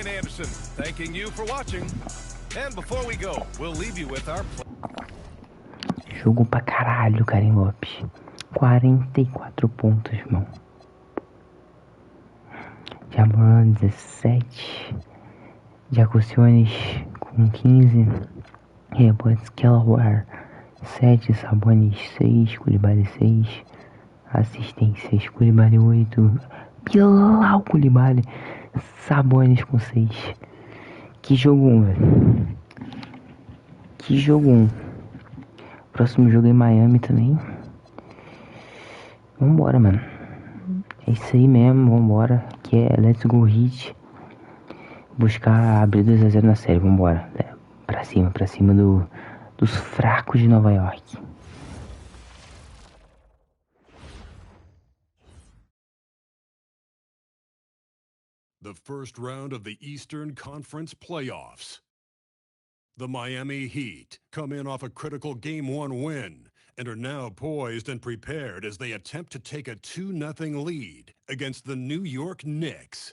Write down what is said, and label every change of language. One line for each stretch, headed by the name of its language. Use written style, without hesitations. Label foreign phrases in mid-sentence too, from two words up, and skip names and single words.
Portuguese: Jogou pra caralho, Karim Lopes. 44 pontos, irmão. Ja Morant 17. Jacuciones com 15. Rebotes Kelawar 7. Sabonis 6. Coulibaly 6. Assistências Coulibaly 8. Bilal Coulibaly. Sabonis com 6. Que jogo 1, velho. Que jogo 1. Próximo jogo é em Miami também. Vambora, mano. É isso aí mesmo, vambora. Que é
English: Let's Go Heat.
Portuguese: Buscar abrir 2-0 na série, vambora. Pra cima dos fracos de Nova York.
English: The first round of the Eastern Conference playoffs. The Miami Heat come in off a critical Game 1 win and are now poised and prepared as they attempt to take a 2-0 lead against the New York Knicks.